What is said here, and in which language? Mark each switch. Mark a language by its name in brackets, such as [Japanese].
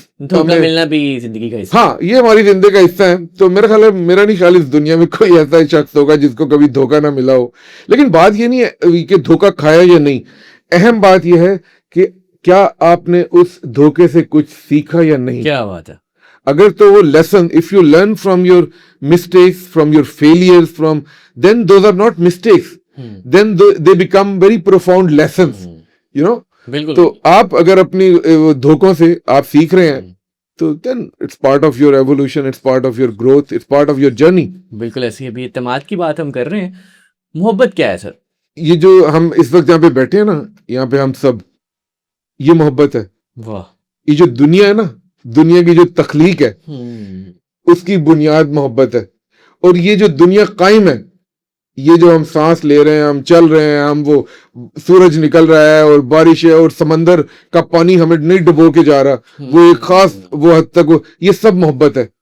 [Urdu] دھوکہ ملنا بھی زندگی کا حصہ. ہاں یہ ہماری زندگی کا حصہ ہے. تو میرا خیال ہے, میرا نہیں خیال اس دنیا میں کوئی ایسا شخص ہوگا جس کو کبھی دھوکہ نہ ملا ہو. لیکن بات یہ نہیں ہے کہ دھوکہ کھایا یا نہیں, اہم بات یہ ہے کہ کیا آپ نے اس دھوکے سے کچھ سیکھا یا نہیں. کیا بات ہے. اگر تو وہ lesson, [English] if you learn from your mistakes, from your failures, then those are not mistakes. Then they become very profound lessons. You know? [Urdu] بالکل. تو آپ اگر اپنی دھوکوں سے آپ سیکھ رہے ہیں تو [English] then it's part of your evolution, it's part of your growth, it's part of your journey. [Urdu] بالکل ایسی ابھی اعتماد کی بات ہم کر رہے ہیں. محبت کیا ہے سر؟ یہ جو ہم اس وقت یہاں پہ بیٹھے ہیں نا, یہاں پہ ہم سب, یہ محبت ہے. واہ. یہ جو دنیا ہے نا, دنیا کی جو تخلیق ہے اس کی بنیاد محبت ہے. اور یہ جو دنیا قائم ہے, یہ جو ہم سانس لے رہے ہیں, ہم چل رہے ہیں, ہم وہ سورج نکل رہا ہے اور بارش ہے اور سمندر کا پانی ہمیں نہیں ڈبو کے جا رہا, وہ ایک خاص وہ حد تک, یہ سب محبت ہے.